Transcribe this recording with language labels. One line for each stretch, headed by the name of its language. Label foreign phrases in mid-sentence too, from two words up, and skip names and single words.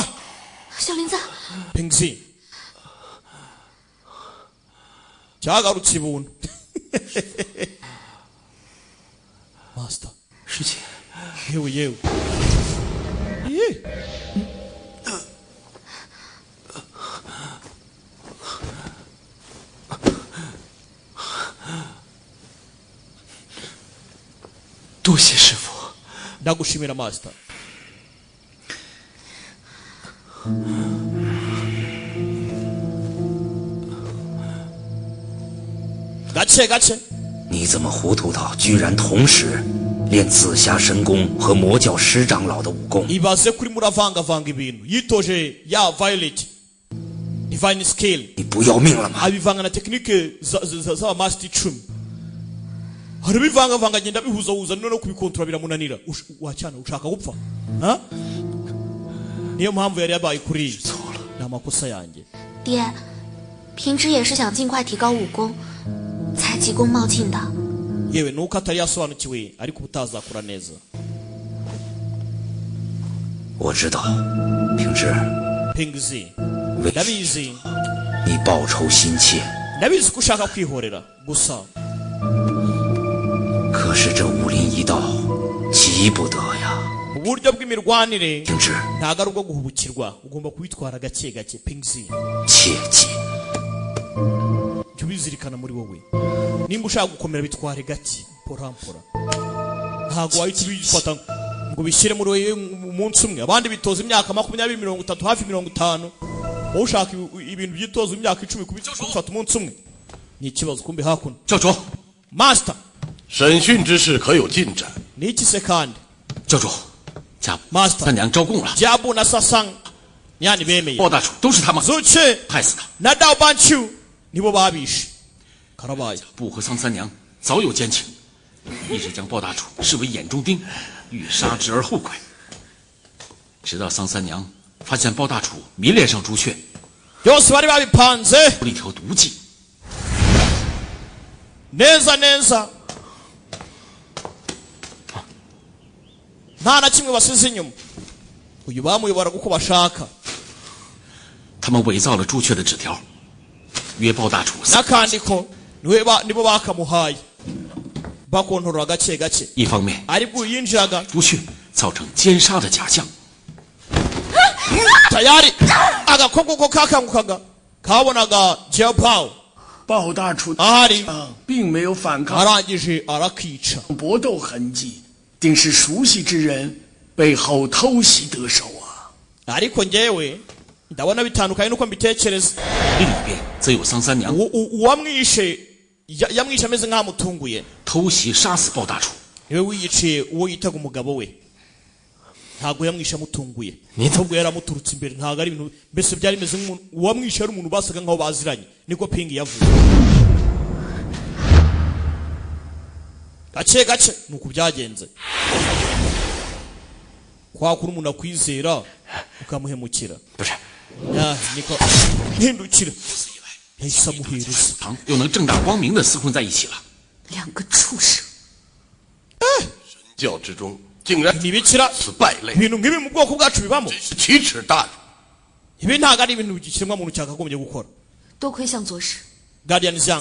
Chinese: 小林子，
Kinyarwanda: Pingzi cyagarutse ibuntu master
Chinese: 师姐，
Kinyarwanda: yewe
Chinese: 多谢师父。
Kinyarwanda: ndagushimira master gace
Chinese: 你怎么糊涂到居然同时练紫霞神功和魔教师长老的武功？
Kinyarwanda: ibaze kuri muravanga ibintu yitoje ya Violet Divine Skill
Chinese: 你不要命了吗？
Kinyarwanda: abivanga na technique za master 10 harabivanga agenda bihuza no kubikontrola biramunanira wacyana ushaka gupfa ha niyo mpamvu yari yabaye kuri ni amakosa yanjye
Chinese: 爹，平之也是想尽快提高武功，才急功冒进的。
Kinyarwanda: yewe nuko atari yasobanukiwe ariko utazakura neza
Chinese: 我知道，平之，
Kinyarwanda: Pingzi
Chinese: 为
Kinyarwanda: ndabizi
Chinese: 你报仇心切，
Kinyarwanda: ndabizi ko ushaka kwihorera gusa
Chinese: 可是这武林一道，急不得呀。
Kinyarwanda: uburyo bw'imirwanire
Chinese: 停止，
Kinyarwanda: ntago ari ubwo guhubukirwa ugomba kubitwara gake gake pingzi
Chinese: 切记。
Kinyarwanda: jya ubizirikana muri wowe nimba ushaka gukomera bitware gake porampora ntago wahita ubifata ngo bishyire muri wowe umunsi umwe abandi bitoza imyaka 20 30 hafi 50 wowe ushaka ibintu byitoza imyaka 10 kubifata umunsi umwe ni ikibazo kumbe hakuno
Chinese: 教主，
Kinyarwanda: master
Chinese: 审讯之事可有进展？
Kinyarwanda: ni iki se kandi
Chinese: 教主，家
Kinyarwanda: Master
Chinese: 三娘招供了，
Kinyarwanda: jabu na sasang yani bemeye
Chinese: 鲍大厨都是他们
Kinyarwanda: zuche
Chinese: 害死的。
Kinyarwanda: na daobanchu nibo babishe karabaye
Chinese: 部和桑三娘早有奸情，一直将鲍大厨视为眼中钉，欲杀之而后快。直到桑三娘发现鲍大厨迷恋上朱雀，
Kinyarwanda: byose bari babipanze
Chinese: 出了一条毒计。
Kinyarwanda: neza neza nta na kimwe basize inyuma uyu bamuyobora uko bashaka
Chinese: 他们伪造了朱雀的纸条，约鲍大厨。
Kinyarwanda: n'akandiko nibo bakamuhaye bakontorora gake gake
Chinese: 一方面，
Kinyarwanda: aribwo yinjiraga
Chinese: 朱雀造成奸杀的假象；
Kinyarwanda: tayari agakoko ko kakangukaga kabonaga Jiao
Chinese: 鲍大厨
Kinyarwanda: ahari
Chinese: 并没有反抗
Kinyarwanda: arangije arakica
Chinese: 搏斗痕迹，定是熟悉之人背后偷袭得手啊！
Kinyarwanda: ariko njyewe ndabona bitandukanye nuko mbitekereza
Chinese: 另一边则有桑三娘
Kinyarwanda: uwamwishe yamwishe ameze nk'amutunguye
Chinese: 偷袭杀死鲍大厨。
Kinyarwanda: niwe wiyiciye uwo yitaga umugabo we ntago yamwishe amutunguye Nita- ahubwo yaramuturutse imbere ntago ari ibintu mbese byari bimeze nk'umuntu uwamwishe ari umuntu basaga nk'aho baziranye niko pingi yavuze gake gake nuko byagenze kwakura umuntu akwizera ukamuhemukira
Chinese: 不是，
Kinyarwanda: niko hindukira yahise amuhereza
Chinese: 唐又能正大光明的厮混在一起了。两个畜生！教之中竟然
Kinyarwanda: ntibikira
Chinese: 此败类，
Kinyarwanda: ibintu nk'ibi mu bwoko bwacu bibamo
Chinese: 是奇耻大辱。
Kinyarwanda: ibi ntago ari ibintu ikiremwa muntu cyakagombye gukora
Chinese: 多亏向左使，
Kinyarwanda: Guardian Zhang